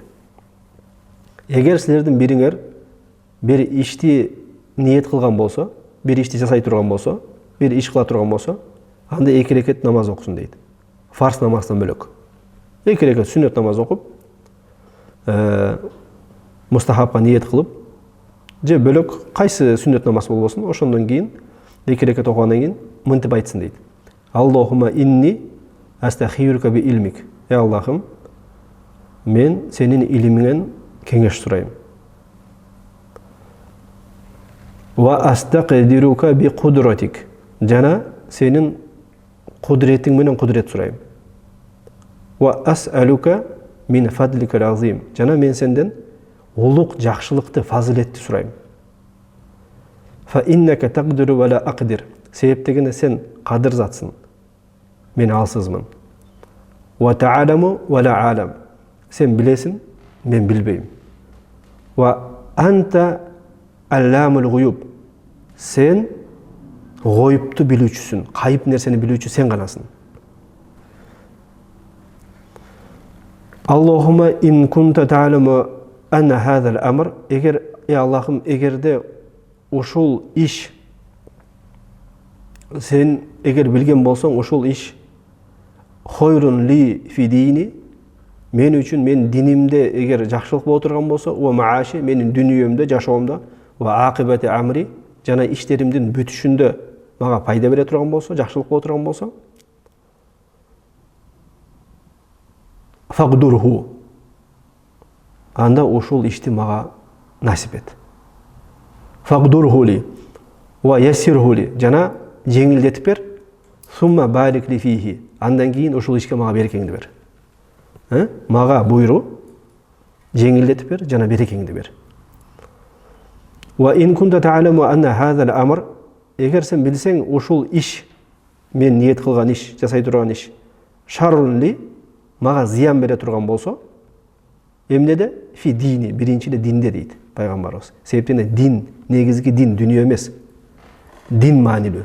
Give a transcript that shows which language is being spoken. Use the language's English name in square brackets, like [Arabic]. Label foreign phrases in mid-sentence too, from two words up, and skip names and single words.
[Kyrgyz] Эгер силердин бириңер бир ишти ниет кылган болсо, бир ишти жасай турган болсо, бир иш кыла турган болсо, анда 2 рекет намаз окусун дейт. Фарз намаздан бөлөк. 2 рекет сүннөт намаз окуп, мустахабка ниет кылып, же бөлөк кайсы сүннөт намаз болбосун, ошондон кийин 2 рекет окугандан кийин мынтип айтсын дейт. [Arabic] اللهم إني أستخيرك بعلمك. [Kyrgyz] Аллахым, мен сенин илимиңен кеңеш сурайм. [Arabic] وأستقدرك بقدرتك. [Kyrgyz] Жана сенин кудретиң менен кудрет сурайм. [Arabic] وأسألك من فضلك العظيم. [Kyrgyz] Жана мен сенден улук жакшылыкты, фазилетти сурайм. [Arabic] فإنك تقدر ولا أقدر. [Kyrgyz] Себептегене сен кадыр затсың. Мен алсызмын. [Arabic] وتعلم ولا أعلم. [Kyrgyz] Сен билесиң, мен билбейм. [Arabic] وأنت علام الغيوب. [Kyrgyz] Сен гойыпту билүүчүсүн, кайып нерсени билүүчү сен ганасың. [Arabic] اللهم إن كنت تعلم أن هذا الأمر. [Kyrgyz] Эгер Аллахым, эгерде ушул иш сен эгер билген болсоң, ушул иш хойрун [Arabic] لي في ديني, [Kyrgyz] мен үчүн, мен динимде эгер жакшылык боло турган болсо, [Arabic] ومعاشي, [Kyrgyz] менин дүнүйөмдө, жашоомдо, [Arabic] وعاقبة أمري, [Kyrgyz] жана иштеримдин бүтүшүндө мага пайда бере турган болсо, жакшылык боло турган болсо, фагдурху, анда ушул ишти мага насип эт. [Arabic] فاقدره لي ويسره لي, [Kyrgyz] жана жеңилдетип бер, [Arabic] ثم بارك لي فيه, [Kyrgyz] андан кийин ушул ишке мага берекеңди бер. Мага буйру, жеңилдетип бер, жана берекеңди бер. [Arabic] وإن كنت تعلم أن هذا الأمر, [Kyrgyz] эгер сен билсең ушул иш, мен ниет кылган иш, жасай турган иш, [Arabic] شر لي, [Kyrgyz] мага зыян бере турган болсо, эмнеде? [Arabic] في ديني, [Kyrgyz] биринчиде динде дейт пайгамбарыбыз. Себептене дин, негизги дин дүнүйө эмес. Дин маанилүү.